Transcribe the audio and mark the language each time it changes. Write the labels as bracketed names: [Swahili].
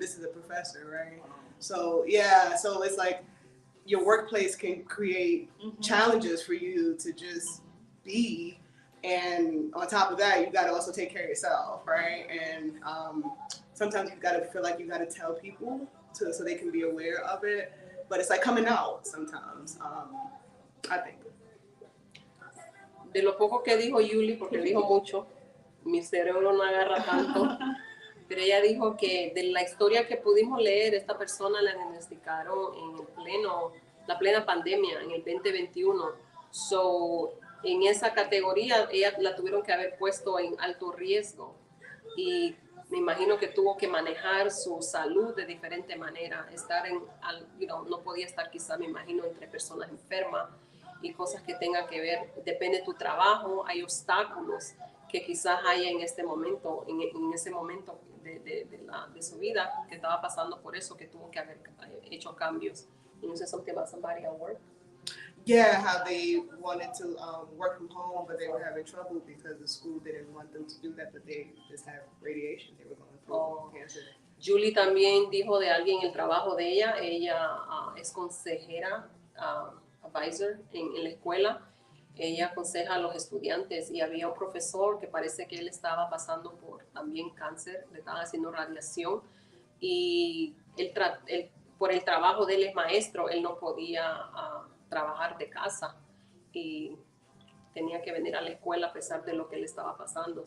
[English] And this is a professor, right? So yeah, so it's like your workplace can create challenges for you to just be. And on top of that, you got to also take care of yourself, right? And sometimes you got to feel like you got to tell people so they can be aware of it. But it's like coming out sometimes, I think. [Spanish] De lo poco que dijo Yuli, porque dijo mucho, mi cerebro no agarra tanto, pero ella dijo que de la historia que pudimos leer, esta persona la diagnosticaron en la plena pandemia, en el 2021. So, en esa categoría, ella la tuvieron que haber puesto en alto riesgo. Y me imagino que tuvo que manejar su salud de diferente manera. No podía estar quizá, me imagino, entre personas enfermas y cosas que tengan que ver, depende de tu trabajo, hay obstáculos que quizás haya en este momento, en ese momento de su vida, que estaba pasando por eso, que tuvo que haber hecho cambios. [English] You know, say something about somebody at work? Yeah, how they wanted to work from home, but they were having trouble because the school didn't want them to do that, but they just have radiation, they were going through cancer. [Spanish] Julie también dijo de alguien en el trabajo de ella es consejera, advisor en la escuela. Ella aconseja a los estudiantes y había un profesor que parece que él estaba pasando por también cáncer, le estaban haciendo radiación y por el trabajo de él es maestro, él no podía trabajar de casa y tenía que venir a la escuela a pesar de lo que le estaba pasando.